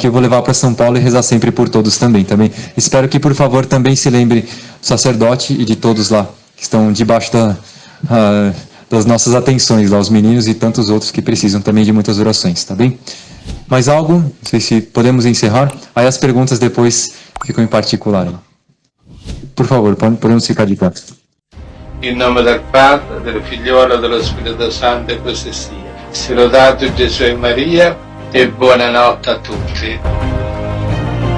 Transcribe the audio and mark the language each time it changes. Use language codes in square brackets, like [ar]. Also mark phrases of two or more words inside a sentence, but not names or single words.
[pt] Eu vou levar para São Paulo e rezar sempre por todos também. Espero que, por favor, também se lembre do sacerdote e de todos lá que estão debaixo das nossas atenções, lá, os meninos e tantos outros que precisam também de muitas orações, tá bem? Mais algo? Não sei se podemos encerrar. Aí as perguntas depois ficam em particular. Por favor, podemos ficar de pé. [it] In nome del Padre, del Figliolo e dello Spirito Santo, e così sia. Sia lodato Gesù e Maria, e buonanotte a tutti.